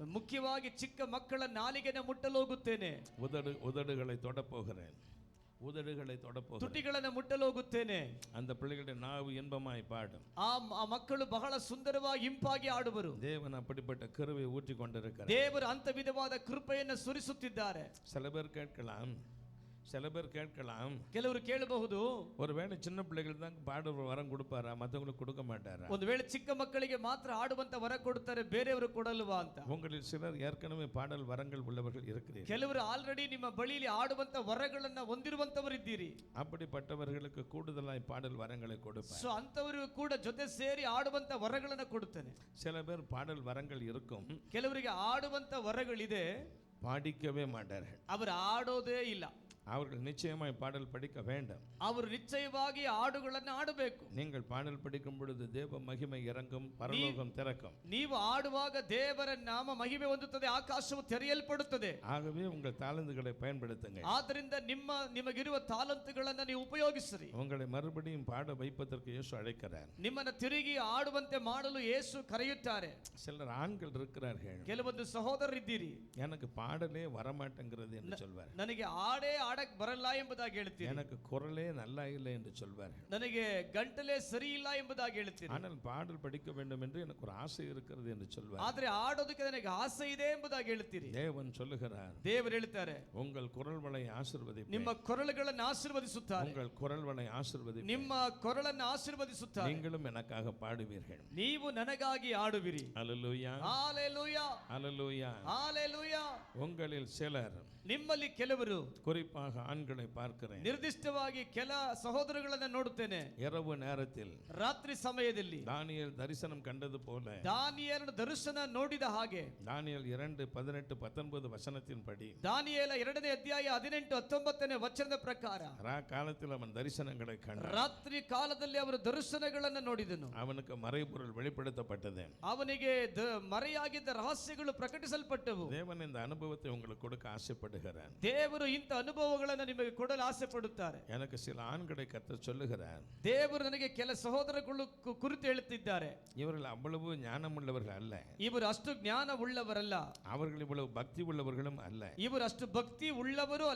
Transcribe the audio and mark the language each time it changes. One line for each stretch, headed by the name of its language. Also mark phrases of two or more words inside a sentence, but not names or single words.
Kannada: ಮುಖ್ಯವಾಗಿ ಚಿಕ್ಕ ಮಕ್ಕಳ ನಾಲಿಗೆನ ಮುಟ್ಟಲು ಹೋಗುತ್ತೇನೆ.
Tamil: உதடுகளை தொட போகிறேன். உதடுகளை தொட போகிறேன்.
Kannada: ತುಟಿಗಳನ್ನು ಮುಟ್ಟಲು ಹೋಗುತ್ತೇನೆ.
Tamil: அந்த பிள்ளைகளுடைய நாவு இன்பமாய் பாடும்.
Kannada: ಆ ಮಕ್ಕಳು ಬಹಳ ಸುಂದರವಾಗಿ ಇಂಪಾಗಿ ಆಡುವರು.
Tamil: தேவன் அப்படிப்பட்ட கிருபை ஊற்றி கொண்டிருக்கிறார்.
Kannada: ದೇವರು ಅಂತ ವಿಧವಾದ ಕೃಪೆಯನ್ನು ಸುರಿಸುತ್ತಿದ್ದಾರೆ.
Tamil: சில பேர் கேட்கலாம்,
Kannada: ಕೆಲವರು ಕೇಳಬಹುದು,
Tamil: ஒருவேளை சின்ன பிள்ளைகள் தான் பாட வரம் கொடுப்பாரா, மற்றவங்களுக்கு கொடுக்க மாட்டாரா?
Kannada: ಒಂದು ವೇಳೆ ಚಿಕ್ಕ ಮಕ್ಕಳಿಗೆ ಮಾತ್ರ ಆಡುವಂತ ವರ ಕೊಡುತ್ತಾರೆ, ಬೇರೆಯವರು ಕೊಡಲ್ವಾ ಅಂತ.
Tamil: உங்களில் சிலர் ஏற்கனவே பாடல் வரங்கள் உள்ளவர்கள் இருக்கிறீர்கள்.
Kannada: ಕೆಲವರು ಆಲ್ರೆಡಿ ನಿಮ್ಮ ಬಳಿಯಲ್ಲಿ ಆಡುವಂತ ವರಗಳನ್ನ ಹೊಂದಿರುವಂತವರಿದ್ದೀರಿ.
Tamil: அப்படிப்பட்டவர்களுக்கு கூடுதலாய் பாடல் வரங்களை கொடுப்பார்.
Kannada: ಸೊ ಅಂತವರಿಗೂ ಕೂಡ ಜೊತೆ ಸೇರಿ ಆಡುವಂತ ವರಗಳನ್ನ ಕೊಡುತ್ತಾನೆ.
Tamil: சில பேர் பாடல் வரங்கள் இருக்கும்,
Kannada: ಕೆಲವರಿಗೆ ಆಡುವಂತ ವರಗಳಿದೆ,
Tamil: பாடிக்கவே மாட்டார்கள்.
Kannada: ಅವರು ಆಡೋದೇ ಇಲ್ಲ.
Tamil: அவர்கள் நிச்சயமாய் பாடல் படிக்க வேண்டும்.
Kannada: ಅವರು ನಿಶ್ಚಯವಾಗಿ ಹಾಡುಗಳನ್ನು ಆಡಬೇಕು.
Tamil: நீங்கள் பாடல் படிக்கும் பொழுது தேவ மகிமை இறங்கும், பரலோகம் திறக்கும்.
Kannada: ನೀವು ಆಡುವಾಗ ದೇವರ ನಾಮ ಮಹಿಮೆ ಹೊಂದುತ್ತದೆ, ಆಕಾಶವು ತೆರೆಯಲ್ಪಡುತ್ತದೆ.
Tamil: ஆகவே உங்கள் தாளந்துகளை பயன்படுத்துங்கள்.
Kannada: ಆದ್ದರಿಂದ ನಿಮಗಿರುವ ತಾಲಂತುಗಳನ್ನು ನೀವು ಉಪಯೋಗಿಸಿರಿ.
Tamil: உங்களை மறுபடியும் பாட வைப்பதற்கு இயேசு அழைக்கிறார்.
Kannada: ನಿಮ್ಮನ್ನು ತಿರುಗಿ ಆಡುವಂತೆ ಮಾಡಲು ಯೇಸು ಕರೆಯುತ್ತಾರೆ.
Tamil: சிலர் ஆண்கள் இருக்கிறார்கள்,
Kannada: ಕೆಲವೊಂದು ಸಹೋದರರಿದ್ದೀರಿ,
Tamil: எனக்கு பாடலே வரமாட்டேங்கிறது என்று சொல்வார்.
Kannada: ನನಗೆ ಹಾಡೇ ಆಡಕ್ ಬರಲ್ಲ ಎಂಬುದಾಗಿ ಹೇಳ್ತೀರಿ.
Tamil: எனக்கு குரலே நல்லா இல்லை என்று சொல்வார்கள்.
Kannada: ನನಗೆ ಗಂಟಲೇ ಸರಿ ಇಲ್ಲ ಎಂಬುದಾಗಿ ಹೇಳ್ತೀರಿ.
Tamil: ஆனால் பாடல் படிக்க வேண்டும் என்று எனக்கு ஒரு ஆசை இருக்கிறது என்று சொல்வார்.
Kannada: ಆದ್ರೆ ಆಡೋದಕ್ಕೆ ನನಗೆ ಆಸೆ ಇದೆ ಎಂಬುದಾಗಿ ಹೇಳ್ತೀರಿ.
Tamil: தேவன் சொல்லுகிறார்,
Kannada: ದೇವರು ಹೇಳ್ತಾರೆ,
Tamil: உங்கள் குரல் வளை ஆசீர்வதிப்பேன்.
Kannada: ನಿಮ್ಮ ಕೊರಳುಗಳನ್ನು ಆಶೀರ್ವದಿಸುತ್ತಾರೆ.
Tamil: உங்கள் குரல் வளை ஆசீர்வதிப்பேன்.
Kannada: ನಿಮ್ಮ ಕೊರಳನ್ನು ಆಶೀರ್ವದಿಸುತ್ತಾರೆ.
Tamil: நீங்களும் எனக்காக பாடுவீர்கள்.
Kannada: ನೀವು ನನಗಾಗಿ ಆಡುವಿರಿ.
Tamil: ஹல்லேலூயா, ஹalleluya, ஹல்லேலூயா. ஹalleluya. உங்களில் சிலர்,
Kannada: ನಿಮ್ಮಲ್ಲಿ ಕೆಲವರು,
Tamil: குறிப்பாக ஆண்களை பார்க்கிறேன்,
Kannada: ನಿರ್ದಿಷ್ಟವಾಗಿ ಕೆಲ ಸಹೋದರಗಳನ್ನು ನೋಡುತ್ತೇನೆ.
Tamil: இரவு நேரத்தில்
Kannada: ರಾತ್ರಿ ಸಮಯದಲ್ಲಿ
Tamil: தானியேல் தரிசனம் கண்டது போல,
Kannada: ದಾನಿಯೇಲನ ದರ್ಶನ ನೋಡಿದ ಹಾಗೆ,
Tamil: தானியேல் 2:18-19 வசனத்தின்படி,
Kannada: ದಾನಿಯೇಲ 2ನೇ ಅಧ್ಯಾಯ 18-19 ವಚನದ ಪ್ರಕಾರ,
Tamil: காலத்தில் அவன் தரிசனங்களை கண்டான்.
Kannada: ರಾತ್ರಿ ಕಾಲದಲ್ಲಿ ಅವರು ದರ್ಶನಗಳನ್ನು ನೋಡಿದನು.
Tamil: அவனுக்கு மறைபொருள் வெளிப்படுத்தப்பட்டது.
Kannada: ಅವನಿಗೆ ಮರೆಯಾಗಿದ್ದ ರಹಸ್ಯಗಳು ಪ್ರಕಟಿಸಲ್ಪಟ್ಟವು.
Tamil: தேவன் இந்த அனுபவத்தை உங்களுக்கு கொடுக்க ஆசைப்படுகிறார்.
Kannada: ದೇವರು ಇಂಥ ಅನುಭವಗಳನ್ನು ನಿಮಗೆ ಕೊಡಲು ಆಸೆ ಪಡುತ್ತಾರೆ.
Tamil: எனக்கு சில ஆண்களை கர்த்தர் சொல்லுகிறார்,
Kannada: ದೇವರು ನನಗೆ ಕೆಲ ಸಹೋದರಗಳು ಕುರಿತು ಹೇಳುತ್ತಿದ್ದಾರೆ.
Tamil: இவர்கள் அவ்வளவு ஞானம் உள்ளவர்கள் அல்ல,
Kannada: ಇವರು ಅಷ್ಟು ಜ್ಞಾನ ಉಳ್ಳವರಲ್ಲ,
Tamil: அவர்கள் இவ்வளவு பக்தி உள்ளவர்களும் அல்ல,
Kannada: ಇವರು ಅಷ್ಟು ಭಕ್ತಿ ಉಳ್ಳವರು ಅಲ್ಲ.